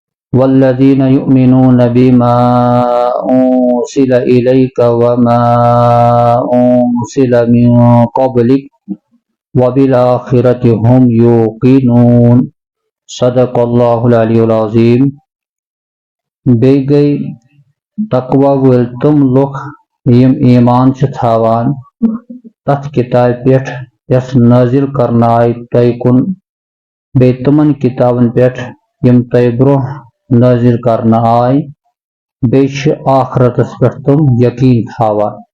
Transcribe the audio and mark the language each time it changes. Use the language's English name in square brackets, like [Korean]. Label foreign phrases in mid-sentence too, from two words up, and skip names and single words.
[Arabic] والذین یؤمنون بما انزل الیک وما انزل من قبلک وبالآخرۃ هم یوقنون صدق اللہ العلی العظیم۔ [Kashmiri] بیٚیہِ گٔے تقوی وٲلۍ تِم لُکھ یِم ایمان چھِ تھاوان تَتھ کِتابہِ پٮ۪ٹھ یۄس نٲزِل کرنہٕ آیہِ تۄہہِ کُن، بیٚیہِ تِمن کِتابن پٮ۪ٹھ یِم تۄہہِ برونٛہہ نٲزِل کرنہٕ آیہِ، بیٚیہِ چھِ آخرتس پٮ۪ٹھ تِم یقیٖن تھاوان۔